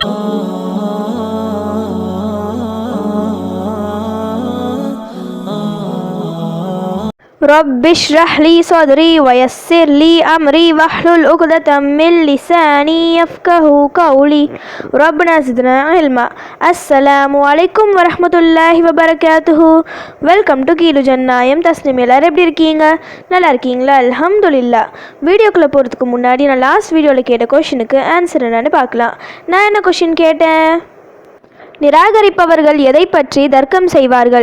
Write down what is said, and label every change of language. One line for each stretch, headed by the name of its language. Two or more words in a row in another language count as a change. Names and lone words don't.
Arabic: رب اشرح لي صدري ويسر لي أمري واحلل عقدة من لساني يفقهوا قولي ربنا زدنا علما. السلام عليكم ورحمة الله وبركاته.
English: welcome to
Tamil: கீழு ஜன்னாயம் தஸ்லிம். எல்லாரும் எப்படி இருக்கீங்க? நல்லா இருக்கீங்களா? அல்ஹம்துலில்லாஹ். வீடியோக்குள்ளே போகிறதுக்கு முன்னாடி நான் லாஸ்ட் வீடியோவில் கேட்ட கொஷினுக்கு ஆன்சர் என்னன்னு பார்க்கலாம். நான் என்ன கொஷின் கேட்டேன்? நிராகரிப்பவர்கள் எதை பற்றி தர்க்கம் செய்வார்கள்?